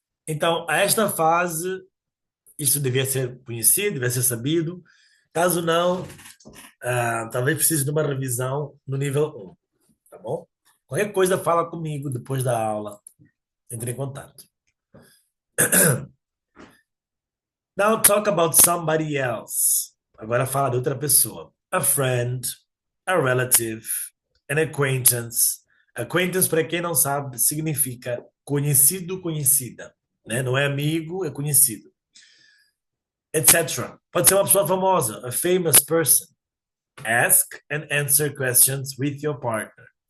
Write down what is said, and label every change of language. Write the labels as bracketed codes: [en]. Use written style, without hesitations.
[pt] Então, a esta fase, isso devia ser conhecido, devia ser sabido. Caso não, talvez precise de uma revisão no nível 1, tá bom? Qualquer coisa, fala comigo depois da aula. Entre em contato. [en] Now talk about somebody else. [pt] Agora fala de outra pessoa. [en] A friend, a relative, an acquaintance. [pt] Acquaintance, para quem não sabe, significa conhecido, conhecida. Né? Não é amigo, é conhecido. Etc. Pode ser uma pessoa famosa, [en] a famous person. Ask and answer questions with your partner.